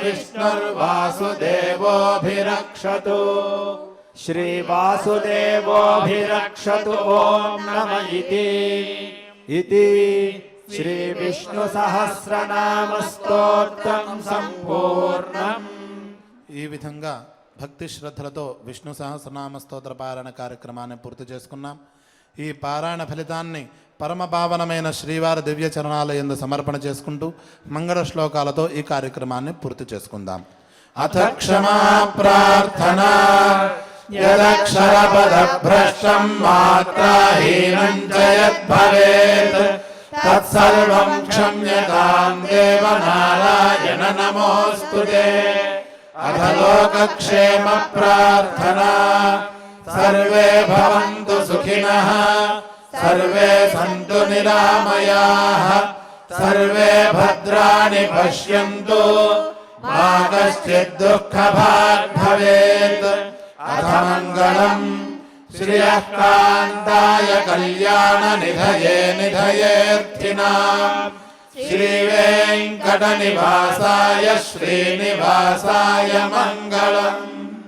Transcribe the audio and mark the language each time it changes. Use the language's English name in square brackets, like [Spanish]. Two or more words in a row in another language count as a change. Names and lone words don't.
[Sanskrit] विष्णुर्वासुदेवोऽभिरक्षतु श्रीवासुदेवोऽभिरक्षतु ॐ नम इति श्रीविष्णुसहस्रनामस्तोत्रं सम्पूर्णम्। [Telugu] ఈ విధంగా భక్తి శ్రద్ధలతో విష్ణు సహస్రనామ స్తోత్ర పారాయణ కార్యక్రమాన్ని పూర్తి చేసుకున్నాం. ఈ పారాయణ ఫలితాన్ని పరమపావనమైన శ్రీవారి దివ్య చరణాల యందు సమర్పణ చేసుకుంటూ మంగళ శ్లోకాలతో ఈ కార్యక్రమాన్ని పూర్తి చేసుకుందాం. [Sanskrit] అథ క్షమా ప్రార్థనా యదక్షరపదభ్రష్టం మాత్రాహీనం చ యద్భవేత్ తత్సర్వం క్షమ్యతాం దేవ నారాయణ నమోస్తుతే. అథ లోకక్షేమ ప్రార్థనా సర్వే భవంతు సుఖినః सर्वे सन्तु निरामयाः सर्वे भद्राणि पश्यन्तु मा कश्चित् दुःखभाग् भवेत्. अथ मङ्गलम् श्रियः कान्ताय कल्याणनिधये निधयेऽर्थिनाम् श्रीवेङ्कटनिवासाय श्रीनिवासाय मङ्गलम्.